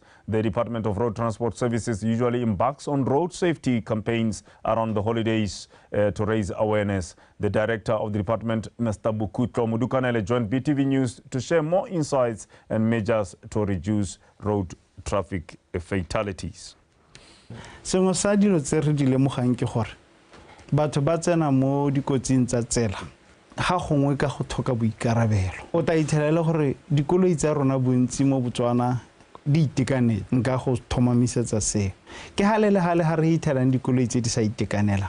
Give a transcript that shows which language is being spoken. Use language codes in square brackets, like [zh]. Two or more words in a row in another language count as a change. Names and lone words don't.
[en] The Department of Road Transport Services usually embarks on road safety campaigns around the holidays to raise awareness. The director of the department, Mr. Bukutlo Mudukanele, joined BTV News to share more insights and measures to reduce road traffic fatalities. [tn] Sengwe sa dilo tse re di lemogang ke gore batho ba tsena mo dikotsing tsa tsela ga gongwe ka go thoka boikarabelo. O ta ithelela gore dikoloi tsa rona bontsi mo Botswana di itekanetse. Nka go thomamisetsa se ke halele ha re ithelang dikoloi tse di sa itekanela.